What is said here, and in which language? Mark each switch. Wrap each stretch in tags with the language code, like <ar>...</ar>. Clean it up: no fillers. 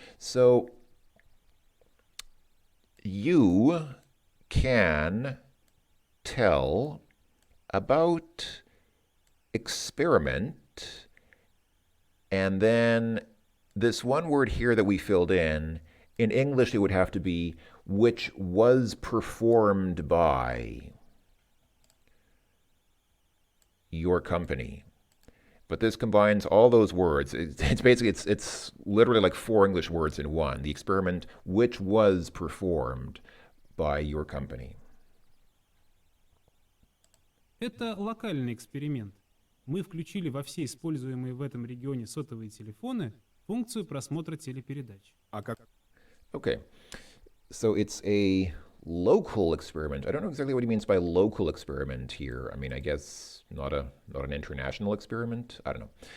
<en>So, you can tell about experiment, and then this one word here that we filled in English it would have to be which was performed by your company. But this combines all those words. It's basically it's literally like four English words in one. The experiment which was performed by your company.</en> <ru>Это локальный эксперимент. Мы включили во все используемые в этом регионе сотовые телефоны функцию просмотра телепередач. А как...</ru> <en>Okay. So it's a local experiment. I don't know exactly what he means by local experiment here. I mean, I guess not an international experiment. I don't know.</en>